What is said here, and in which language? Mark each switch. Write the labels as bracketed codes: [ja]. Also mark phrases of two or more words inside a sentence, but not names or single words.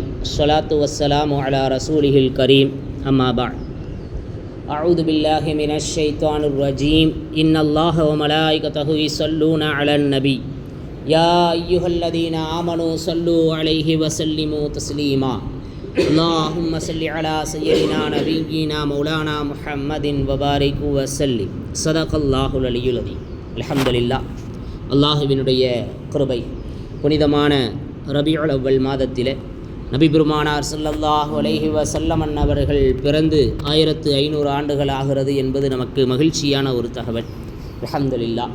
[ar] الصلاة والسلام على رسوله الكريم. أما بعد. أعوذ بالله من الشيطان الرجيم. إن الله وملائكته يصلون على النبي يا أيها الذين آمنوا صلوا عليه وسلموا تسليما. اللهم صل على سيدنا نبينا مولانا محمد وبارك وسلم. صدق الله العلي العظيم. அல்ஹம்துலில்லாஹ். [ta] அல்லாஹ்வினுடைய கிருபை புனிதமான ரபியுல் அவ்வல் மாதத்திலே நபி பெருமானார் [ar] صلى الله عليه وسلم [ta] அவர்கள் பிறந்து 1500 ஆண்டுகள் ஆகிறது என்பது நமக்கு மகிழ்ச்சியான ஒரு தகவல். [ar] அல்ஹம்துலில்லாஹ்.